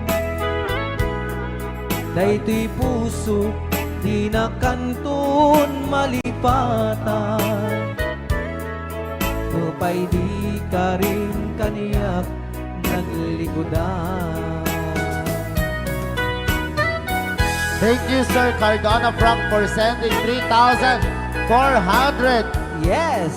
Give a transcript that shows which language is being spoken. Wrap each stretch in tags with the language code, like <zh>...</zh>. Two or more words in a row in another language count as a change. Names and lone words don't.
<ilo>Daytoy puso di na kanton malipatan. Upay di ka rin kaniyak naglikodan.</ilo> <en>Thank you, Sir Cardona Frank, for sending 3,400 Yes.</en>